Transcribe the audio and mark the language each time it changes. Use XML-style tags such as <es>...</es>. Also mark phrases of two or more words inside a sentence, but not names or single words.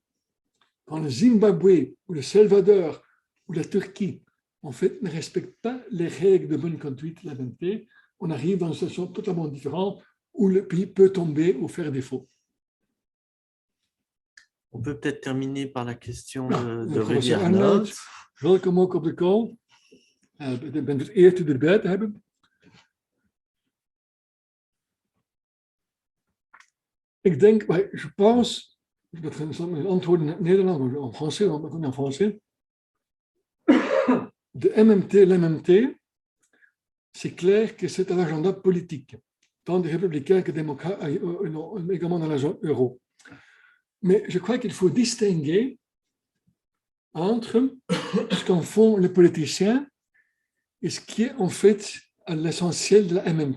<fr>Quand le Zimbabwe ou le Salvador ou la Turquie, en fait, ne respectent pas les règles de bonne conduite de l'MMT, on arrive dans une situation totalement différente où le pays peut tomber ou faire défaut. On peut peut-être terminer par la question de</fr> <nl>Professor Rudy Arnoud, Arnold. welkom ook op de call. Ik ben het eer u erbij te hebben. Ik denk,</nl> <fr>je pense, je vais</fr> <nl>mijn antwoorden in het Nederlands, maar</nl> <fr>en français, on va en français. De MMT, l'MMT, c'est clair que c'est un agenda politique, tant des républicains que des démocrates, également dans la zone euro. Mais je crois qu'il faut distinguer entre ce qu'en font les politiciens et ce qui est en fait à l'essentiel de la MMT.</fr>